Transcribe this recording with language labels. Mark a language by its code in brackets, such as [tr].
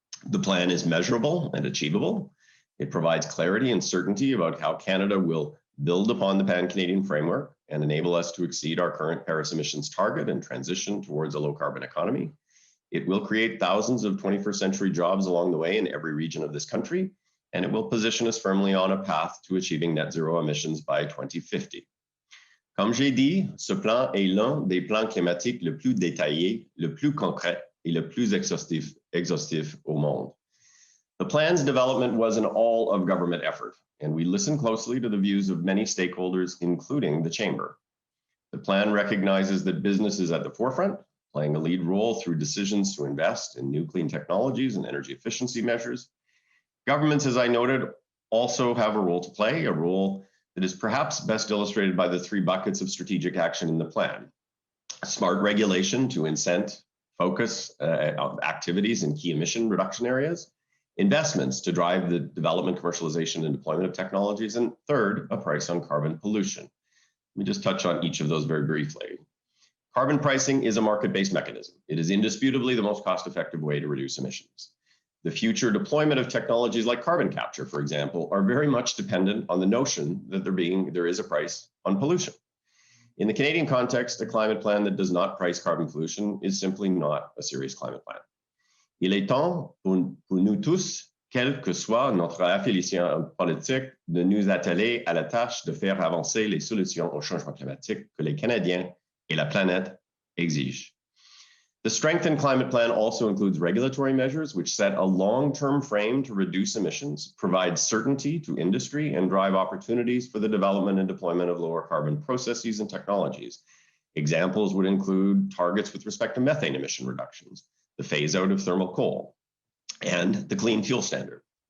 [en] The plan is measurable and achievable. It provides clarity and certainty about how Canada will build upon the Pan-Canadian framework and enable us to exceed our current Paris emissions target and transition towards a low-carbon economy. It will create thousands of 21st century jobs along the way in every region of this country, and it will position us firmly on a path to achieving net zero emissions by 2050. [fr] Comme j'ai dit, ce plan est l'un des plans climatiques le plus détaillé, le plus concret et le plus exhaustif au monde. [en] The plan's development was an all-of-government effort, and we listened closely to the views of many stakeholders, including the Chamber. The plan recognizes that business is at the forefront, playing a lead role through decisions to invest in new clean technologies and energy efficiency measures. Governments, as I noted, also have a role to play, a role that is perhaps best illustrated by the three buckets of strategic action in the plan. Smart regulation to incent focus activities in key emission reduction areas, investments to drive the development, commercialization, and deployment of technologies, and third, a price on carbon pollution. Let me just touch on each of those very briefly. Carbon pricing is a market-based mechanism. It is indisputably the most cost-effective way to reduce emissions. The future deployment of technologies like carbon capture, for example, are very much dependent on the notion that there is a price on pollution. In the Canadian context, a climate plan that does not price carbon pollution is simply not a serious climate plan. [fr] Il est temps pour nous tous, quelle que soit notre affiliation politique, de nous atteler à la tâche de faire avancer les solutions au changement climatique que les Canadiens et la planète exigent. [en] The Strengthened Climate Plan also includes regulatory measures which set a long-term frame to reduce emissions, provide certainty to industry, and drive opportunities for the development and deployment of lower carbon processes and technologies. Examples would include targets with respect to methane emission reductions, the phase out of thermal coal, and the clean fuel standard.